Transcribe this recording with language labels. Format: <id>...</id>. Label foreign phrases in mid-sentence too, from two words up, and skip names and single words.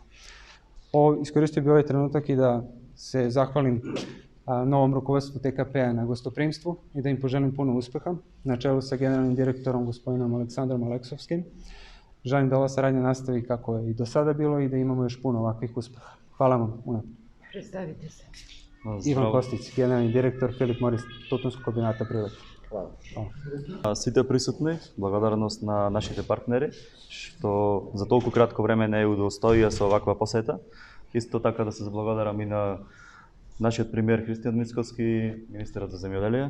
<sr>Iskoristio bih ovaj trenutak i da se zahvalim novom rukovodstvu TKP-a na gostoprimstvu i da im poželim puno uspeha, na čelu sa generalnim direktorom gospodinom Aleksandrom Aleksovskim. Želim da ova saradnja nastavi kako je i do sada bilo i da imamo još puno ovakvih uspeha. Hvala vam.</sr> <mk>Представите се. Иван Костиć, генерални директор Philip Morris Тутунскog комбината Прилеп. Сите присутни, благодарност на нашите партнери, што за толку кратко време не удостоија со оваква посета. Исто така да се заблагодарам и на нашиот премиер Христијан Мицкоски, министерот за земјоделие.</mk>